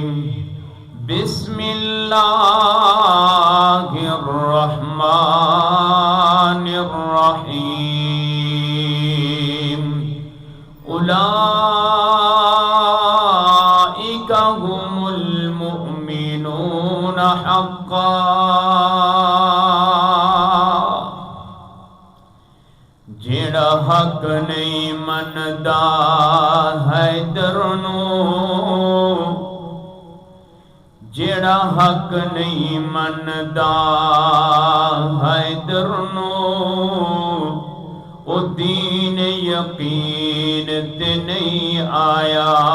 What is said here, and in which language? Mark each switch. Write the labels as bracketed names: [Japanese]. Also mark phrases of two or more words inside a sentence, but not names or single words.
[Arabic] بسم الله الرحمن الرحيم۔ أولئك هم المؤمنون حقا، [Punjabi] جڑا حق نہیں مندا حیدر نو، جڑا حق نہیں مندا حیدر نو، او دین یقین تے نہیں آیا۔